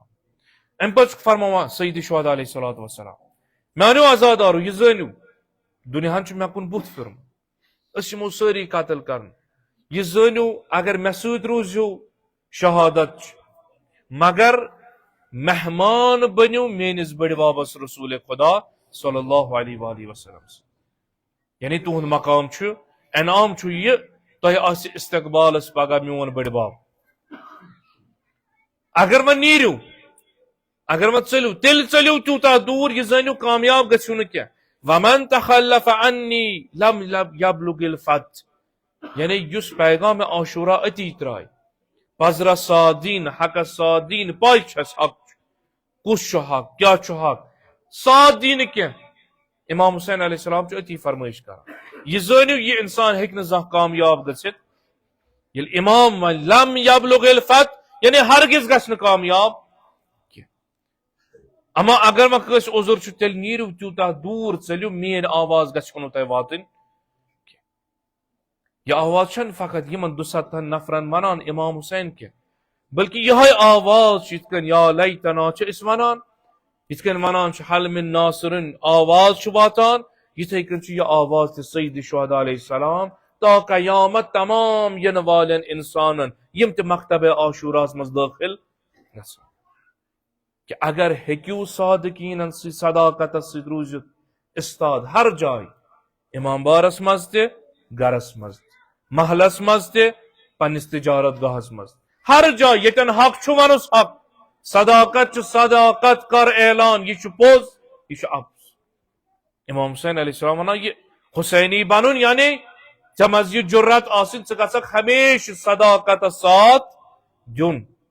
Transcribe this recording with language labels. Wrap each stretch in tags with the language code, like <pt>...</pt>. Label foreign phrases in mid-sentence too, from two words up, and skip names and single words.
<ks>امہِ پتہٕ چھُکھ فرماوان سیدِ شہداء</ks> <ar>علیہ الصلوۃ والسلام،</ar> <ks>میانیو عزادارو یہِ زٲنِو دُنیاہن چھُ مےٚ کُن بُتھ پھِرمُت، أسۍ یِمو سٲری قتل کرنہٕ، یہِ زٲنِو اگر مےٚ سۭتۍ روٗزِو شہادت چھِ، مگر مہمان بٔنِو میٲنِس بٔڑِ بابس رسول خدا</ks> <ar>صلی اللہ علیہ وآلہ وسلم،</ar> <ks>یعنی تُہُنٛد مقام چھُ، انعام چھُ یہِ تۄہہِ آسہِ استقبالس پگاہ میون بٔڑِ بب، اگر وۄنۍ نیٖرِو، اگر وۄنۍ ژٔلِو تیٚلہِ ژٔلِو تیوٗتاہ دوٗر یہِ زٲنِو کامیاب گٔژھِو نہٕ کینٛہہ،</ks> <ar>ومن تخلف عنی لم یبلغ الفتح،</ar> <ks>یعنی یُس پیغام عاشورا أتی ترٛایہِ، پزرا ساتھ دِنۍ، حقس ساتھ دِنۍ، پاے چھس حق کُس چھُ حق کیٛاہ چھُ حق، ساتھ دی نہٕ کینٛہہ، امام حسین</ks> <ar>علیہ السلام</ar> <ks>چھُ أتی فرمٲیش کران یہ زٲنِو یہ انسان ہیٚکہِ نہٕ زانٛہہ کامیاب گٔژھِتھ ییٚلہِ امام وَنہِ</ks> <ar>لم یبلغ الفت</ar> <ks>یعنی ہرگز گژھِ نہٕ کامیاب کینٛہہ اما اگر وۄنۍ کٲنٛسہِ عذر چھُ تیٚلہِ نیٖرِو تیوٗتاہ دوٗر ژٔلِو میٲنۍ آواز گژھِ نہٕ تۄہہِ واتٕنۍ یہ آواز چھنہٕ فقط یِمن 200 نفرن ونان امام حسین کینٛہہ بلکہ یہے آواز چھِ یِتھ کٔنۍ</ks> <ar>یا لیتنا</ar> <ks>چھِ أسۍ ونان یِتھ کٔنۍ ونان چھِ</ks> <ar>حل من ناصرن</ar> <ks>آواز چھُ واتان یِتھے کٔنۍ چھُ یہِ آواز تہِ سید شہداء</ks> <ar>علیہ السلام</ar> <ks>تا قیامت تمام ینہٕ والٮ۪ن انسانن یِم تہِ مکتبِ عاشوراہس منٛز دٲخل گژھن کہ اگر ہیٚکِو صادقیٖنن سۭتۍ صداقتس سۭتۍ روٗزِتھ استاد ہر جایہِ امام بارس منٛز تہِ گرس منٛز تہِ محلس منٛز تہِ پننِس تجارت گاہس منٛز ہر جایہِ ییٚتٮ۪ن حق چھُ ونُس حق صداقت چھُ صداقت کر اعلان یہ چھُ پوٚز یہ چھُ اپُز امام حسین</ks> <ar>علیہ السلام</ar> <ks>ونان یہ حسینی بنُن یعنی ژےٚ منٛز یہِ جُرت آسٕنۍ ژٕ گژھکھ ہمیشہِ صداقتس ساتھ دیُن</ks>